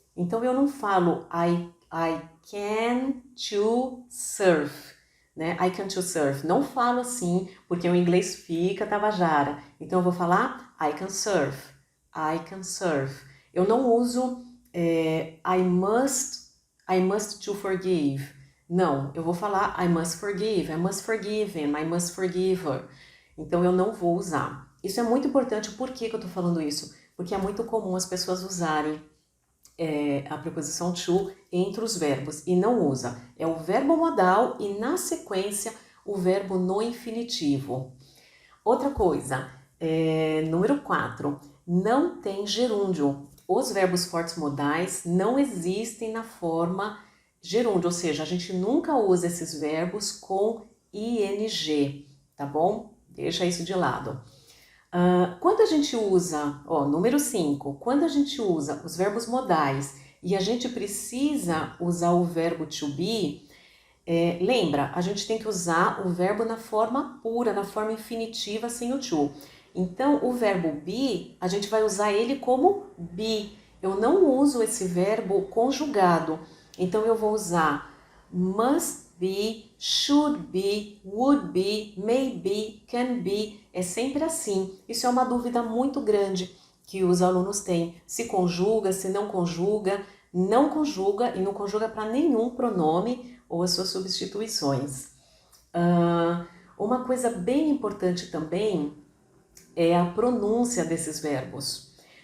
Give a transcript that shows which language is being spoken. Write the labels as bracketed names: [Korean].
[Portuguese] Então, eu não falo [English] I can to surf, [Portuguese] né? [English] I can to surf. [Portuguese] Não falo assim, porque o inglês fica tabajara. Então, eu vou falar [English] I can surf. I can surf. [Portuguese] Eu não uso [English] I must to forgive. [Portuguese] Não, eu vou falar [English] I must forgive, I must forgive him, I must forgive her. [Portuguese] Então eu não vou usar. Isso é muito importante. Por que eu tô falando isso? Porque é muito comum as pessoas usarem a preposição to entre os verbos e não usa. É o verbo modal e na sequência o verbo no infinitivo. Outra coisa, número 4, não tem gerúndio. Os verbos fortes modais não existem na forma gerúndio, ou seja, a gente nunca usa esses verbos com ing, tá bom? Deixa isso de lado. Quando a gente usa, número 5, quando a gente usa os verbos modais e a gente precisa usar o verbo to be, lembra, a gente tem que usar o verbo na forma pura, na forma infinitiva, sem o to. Então, o verbo be, a gente vai usar ele como be. Eu não uso esse verbo conjugado. Então, eu vou usar must be, should be, would be, may be, can be. É sempre assim. Isso é uma dúvida muito grande que os alunos têm. Se conjuga, se não conjuga. Não conjuga e não conjuga para nenhum pronome ou as suas substituições. Uma coisa bem importante também é a pronúncia desses verbos.